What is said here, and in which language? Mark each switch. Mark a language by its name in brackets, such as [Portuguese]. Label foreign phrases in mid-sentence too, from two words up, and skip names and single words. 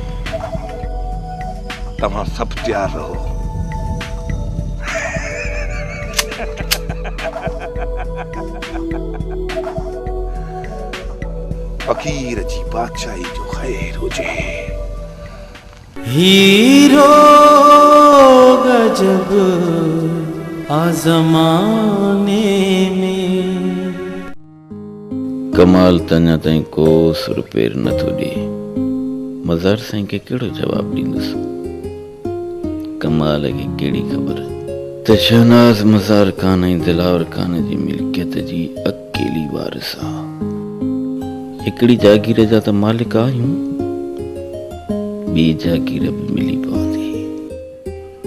[Sindhi] तव्हां सभु तयारु रहो। फ़कीर जी बादशाही जो ख़ैर हुजे। [Hindi] हीरो गजब आज़माने में [Sindhi] कमाल तञा ताईं को सुर पेर नथो ॾे। मज़ार साईं खे कहिड़ो जवाब ॾींदुसि? कमाल खे कहिड़ी ख़बर त शहनाज मज़ार खान ऐं दिलावर खान जी मिल्कियत जी अकेली वारिस आहे। हिकिड़ी जागीर जा त मालिक आहियूं, ॿी जागीर बि मिली पवंदी।